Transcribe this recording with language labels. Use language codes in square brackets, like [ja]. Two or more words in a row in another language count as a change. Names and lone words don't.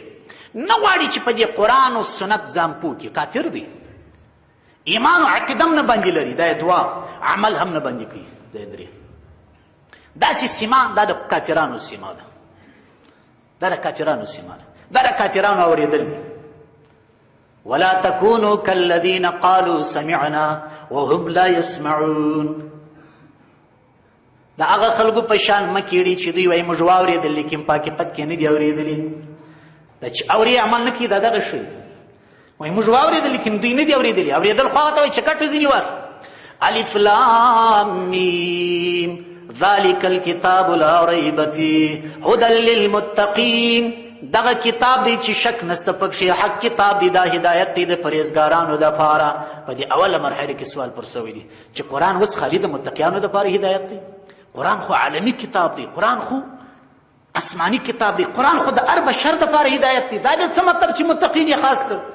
[ps] نه غواړي چې په دې قرآن او سنت ځان پوه کړي. کافر دی. ایمان او عقیده هم نه باندې لري. دا دعا عمل هم نه باندې کوي. دا درې داسې سیمه دا د کافرانو سیمه ده. دا د کافرانو سیمه ده. دا د کافرانو اورېدل دي. [ar] ولا تكونوا كالذين قالوا سمعنا وهم لا يسمعون. [ps] دا هغه خلکو په شان مه کېږئ چې دوی وایي موږ واورېدل لیکن په حقیقت کې نه دي اورېدلي. دا چې اوري عمل نه کوي دا دغه شی وایي موږ واورېدل لیکن دوی نه دي اورېدلي. اورېدل خو هغه ته وایي چې کټ ځینې وار. [ar] الف لام میم ذلك الكتاب لا ريب فيه هدى للمتقين. [ps] دغه کتاب دی چې شک نسته پکښې. حق کتاب دی. دا هدایت دی د پرهیزګارانو دپاره. په دې اوله مرحله کې سوال پر سوی دی چې قرآن اوس خالي د متقیانو دپاره هدایت دی؟ قرآن خو عالمي کتاب دی. قرآن خو آسماني کتاب دی. قرآن خو د هر بشر دپاره هدایت دی. دا بیا څه مطلب چې متقین یې خاص کړ؟